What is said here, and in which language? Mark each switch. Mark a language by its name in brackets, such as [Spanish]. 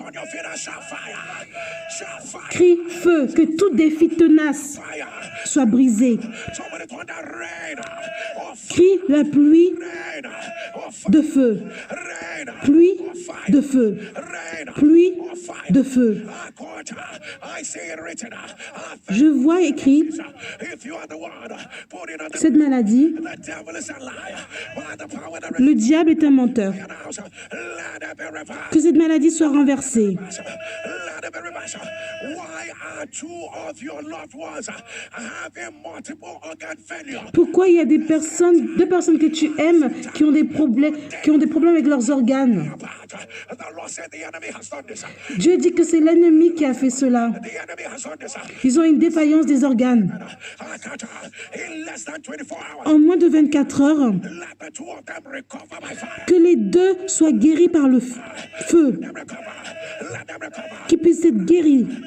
[English] on your feet and shout fire, shout fire, [French] Crie feu, que tout défi tenace [English] fire. [French] soit brisé. [English] Somebody turn that rain of [French] Crie la pluie [English] rain of [French] de feu. [English] rain, [French] Pluie de feu. [English] rain [French] Pluie [English] of fire. [French] de feu. [English] I see it written. [French] Je vois écrit [English] If you are the one putting on the [French] cette maladie, [English] the devil is a liar. By the power of the [French] le diable est un menteur. [English] house, let it be reversed. [French] Que cette maladie soit renversée. [English] Let it be reversed. Why are two of your loved ones having multiple organ failure? [French] Pourquoi il y a des personnes, deux personnes que tu aimes qui ont des problèmes avec leurs organes? [English] The Lord said the enemy has done this. [French] Dieu dit que c'est l'ennemi qui a fait cela. [English] The enemy has done this. [French] Ils ont une défaillance des organes. [English] In less than 24 hours, [French] En moins de 24 heures, [English] let the two of them recover by fire. [French] que les deux soient guéris par le feu, [English] Recover. Let them recover. [French] qu'ils puissent être guéris